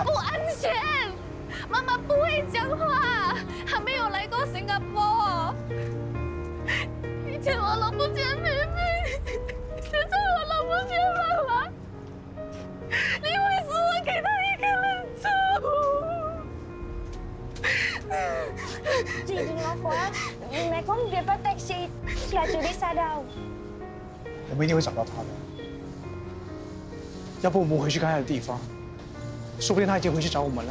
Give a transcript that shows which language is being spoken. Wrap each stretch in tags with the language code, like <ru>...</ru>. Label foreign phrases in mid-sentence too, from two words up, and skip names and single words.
<zh>不安全，妈妈不会讲话，还没有来过新加坡。以前我老不见妹妹，现在我老不见妈妈，你为什么给她一个人走？</zh> <vi>Chị đừng lo quá. Mẹ có một việc bắt taxi là chưa đi xa đâu.</vi> <zh>我们一定会找到她的。要不我们回去看她的地方，说不定她已经回去找我们了。</zh>